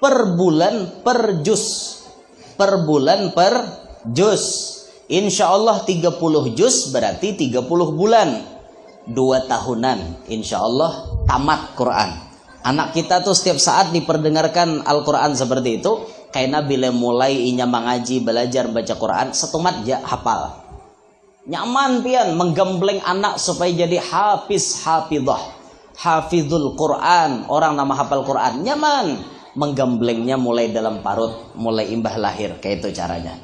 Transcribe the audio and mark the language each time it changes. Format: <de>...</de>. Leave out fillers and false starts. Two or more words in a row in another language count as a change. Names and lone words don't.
<id>Per bulan per juz. Per bulan per juz.</id> <ar>إن شاء الله</ar> <id>30 juz berarti 30 bulan. 2 tahunan</id> <ar>إن شاء الله</ar> <id>tamat Quran. Anak kita tuh setiap saat diperdengarkan Al-Quran seperti itu.</id> <bjn>Karena bila mulai inya mengaji belajar baca Quran setumat ya hafal. Nyaman pian menggembleng anak supaya jadi hafiz hafizah,</bjn> <ar>حافظ القرآن,</ar> <bjn>orang nama hafal Quran. Nyaman menggemblengnya mulai dalam parut, mulai imbah lahir, kayak itu caranya.</bjn>